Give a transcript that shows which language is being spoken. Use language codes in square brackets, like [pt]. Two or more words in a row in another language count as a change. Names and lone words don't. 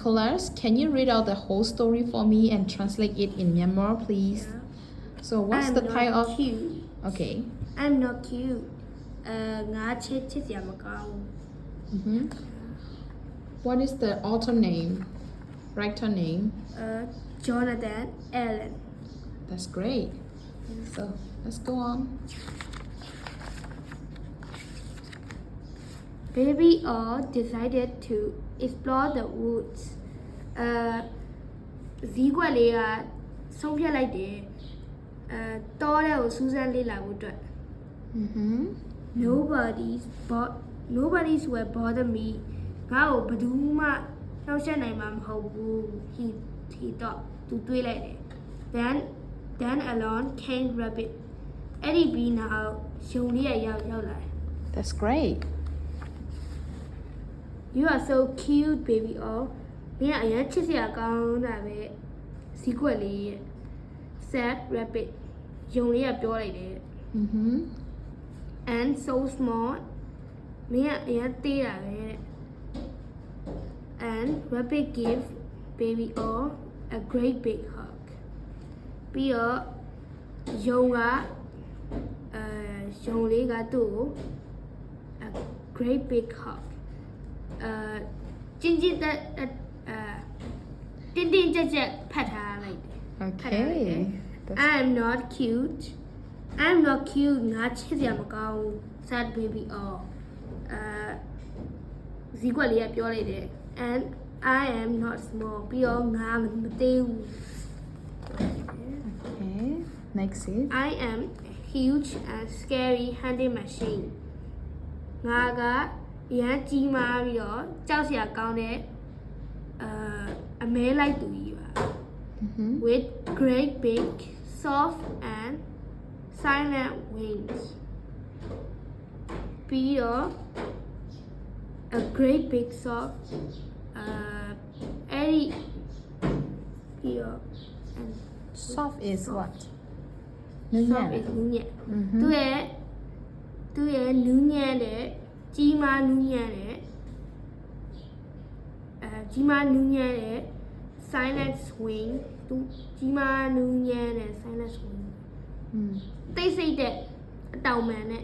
[en] Nicholas, can you read out the whole story for me and translate it in Myanmar, please? So what's the title of? Cute. Okay. I'm not cute. [my] ငါချစ်စရာမကောင်း [en] What is the author name? Writer name? Jonathan Allen. That's great. So let's go on. Baby all decided to explore the woods. [my] ဇီးကွက်လေးကဆုံးဖြတ်လိုက်တယ်တောထဲကိုစူးစမ်းလေ့လာဖို့အတွက် [en] Nobody's will bother me. [my] ငါ့ကိုဘယ်သူမှနှောက်ယှက်နိုင်မှာမဟုတ်ဘူး [en] he thought [my] သူတွေးလိုက်တယ် [en] then along came rabbit [my] အဲ့ဒီပြီးနောက်ယုံလေးရောက်လာတယ် [en] That's great. You are so cute baby all [my] မင်းကအရင်ချစ်စရာကောင်းတာပဲဇီးကွက်လေးရဲ့ [en] said rabbit [my] ယုံလေးကပြောလိုက်တယ် [en] and so small [my] မင်းကအရင်သေးတာပဲ [en] and rabbit gave baby all a great big hug [my] ပြီးတော့ယုံလေးကသူ့ကို [en] a great big hug [my] တင်းကြပ်ဖတ်ထားလိုက်တယ် [en] Okay. I'm not cute [my] ငါချစ်စရာမကောင်း [en] sad baby all [my] ဇီးကွက်လေးကပြောလိုက်တယ် [en] and I am not small [my] ပြီးတော့ငါမသေးဘူး [en] Okay. Next is. I am a huge and scary hunting machine [my] ငါကရမ်းကြီးမားပြီးတော့ကြောက်စရာကောင်းတဲ့အမဲလိုက်သူကြီးပါ [en] with great big soft and silent wings ပြီးတော့ a great big soft အဲ့ဒီပြီးတော့ Soft is what? soft is [my] နူးညံ့သူရဲ့နူးညံ့တဲ့ကြီးမားနူးညံ့တဲ့ [en] silent swing [my] သူကြီးမားနူးညံ့တဲ့ [en] silent swing [my] တိတ်ဆိတ်တဲ့အတောင်ပံနဲ့